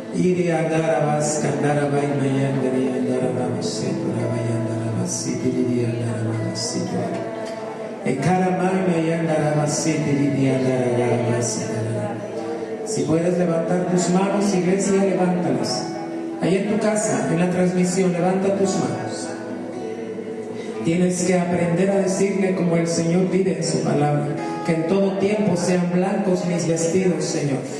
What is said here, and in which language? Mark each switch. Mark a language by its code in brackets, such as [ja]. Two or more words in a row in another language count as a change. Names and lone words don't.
[es] Iri andarabas, candarabay, mayandari, andarabamos, seturabay, andarabas, iri andarabas, Ekaramay, mayandarabas, iri andarabas. Si puedes levantar tus manos, iglesia, levántalas. Ahí en tu casa, en la transmisión, levanta tus manos. Tienes que aprender a decirle como el Señor pide en su palabra, que en todo tiempo sean blancos mis vestidos, Señor.